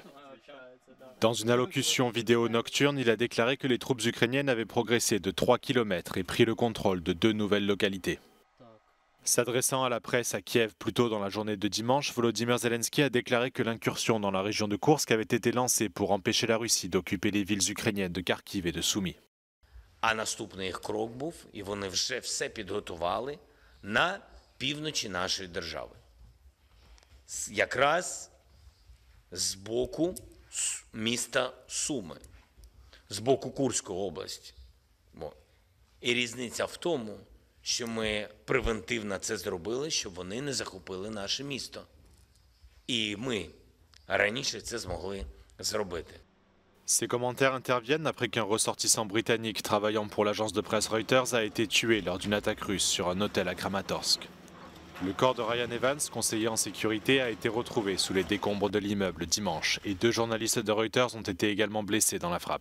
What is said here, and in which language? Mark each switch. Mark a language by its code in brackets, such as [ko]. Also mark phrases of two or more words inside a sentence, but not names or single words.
[fr] Dans une allocution vidéo nocturne, il a déclaré que les troupes ukrainiennes avaient progressé de 3 km et pris le contrôle de 2 nouvelles localités. S'adressant à la presse à Kiev plus tôt dans la journée de dimanche, Volodymyr Zelensky a déclaré que l'incursion dans la région de Koursk avait été lancée pour empêcher la Russie d'occuper les villes ukrainiennes de Kharkiv et de Soumy. [uk] А наступний їх крок був, і вони вже все підготували на півночі нашої держави. Якраз з боку міста Суми, з боку Курської області. І різниця в тому, що ми превентивно це зробили, щоб вони не захопили наше місто. І ми раніше це змогли зробити. [fr] Ces commentaires interviennent après qu'un ressortissant britannique travaillant pour l'agence de presse Reuters a été tué lors d'une attaque russe sur un hôtel à Kramatorsk. Le corps de Ryan Evans, conseiller en sécurité, a été retrouvé sous les décombres de l'immeuble dimanche et 2 journalistes de Reuters ont été également blessés dans la frappe.